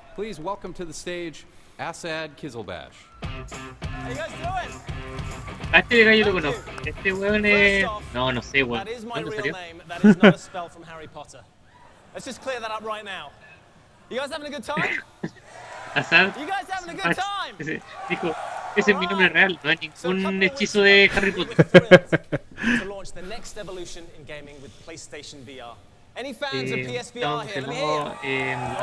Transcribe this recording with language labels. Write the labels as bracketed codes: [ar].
[en] Please welcome to the stage Asad Kizilbash. How you guys doing? [es] A este gallo lo conozco. Este weón es... No sé, weón. [en] That is my [es] ¿Cuándo [en] real [es] salió? [en] name. That is not a spell from Harry Potter. Let's just clear that up right now. You guys having a good time? Asad. You guys having a good time? [es] Dijo, ese es mi nombre real, no hay ningún hechizo de Harry Potter. [en] To launch the next evolution in gaming with PlayStation VR. Any fans of PSVR here? Let me hear.